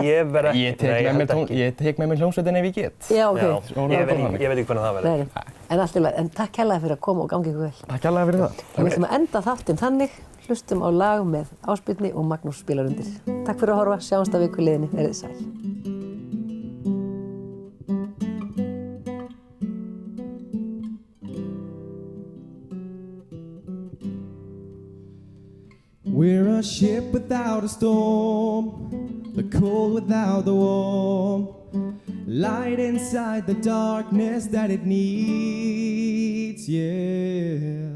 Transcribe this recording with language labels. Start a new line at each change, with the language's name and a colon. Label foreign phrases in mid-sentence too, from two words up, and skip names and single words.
Icelandic: Ég tek með mér hljómsveitin ef ég get. Já, ok. Ég veit ekki hvernig það verður. En allt í lagi, en takk kærlega fyrir að koma og gangi ykkur vel. Takk kærlega fyrir það. Við ætlum að enda þáttinn þannig. Hlustum á lag með Ásbirni og Magnús spilar undir. Takk fyrir að horfa, sjáumst að viku liðinni, verið sæl.
English: We're a ship without a storm, the cold without the warm, light inside the darkness that it needs, yeah.